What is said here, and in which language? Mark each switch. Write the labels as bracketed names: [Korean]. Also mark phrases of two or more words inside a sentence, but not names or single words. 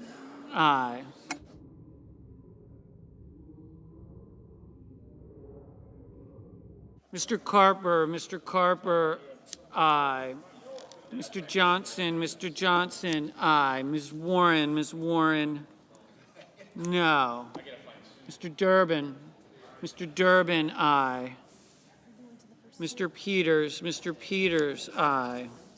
[English] Aye. Mr. Carper? Mr. Carper? Aye. Mr. Johnson? Mr. Johnson? Aye. Ms. Warren? Ms. Warren? No. Mr. Durbin? Mr. Durbin? Aye. Mr. Peters? Mr. Peters? Aye.